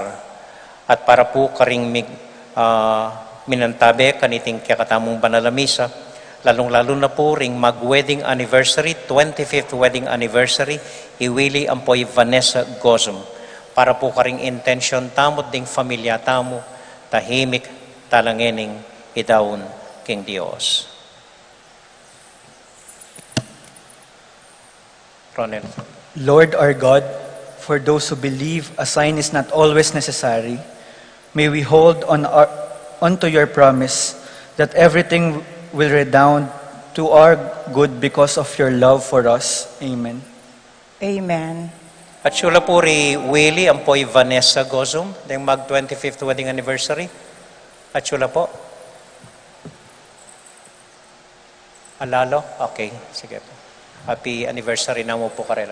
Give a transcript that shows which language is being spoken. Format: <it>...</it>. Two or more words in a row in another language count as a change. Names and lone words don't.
<pam>At para po karing minantabe kaniting kakatamong banalamisa, lalong-lalo na po ring mag-</pam> <en>wedding anniversary, 25th wedding anniversary,</en> <pam>iwili ampoy Vanessa Gozum. Para po karing intention tamot ding familia tamo, tahimik talangening idaon king Dios. Ronel.</pam> <en>Lord our God, for those who believe a sign is not always necessary, may we hold onto your promise that everything will redound to our good because of your love for us. Amen. Amen.</en> <pam>At sula po ri Willie ampoy Vanessa Gozum, deng mag</pam> <en>25th wedding anniversary.</en> <pam>At sula po. Alalo?</pam> <tl>Okay, sige po.</tl> <pam>Happy anniversary na mo po karela.</pam>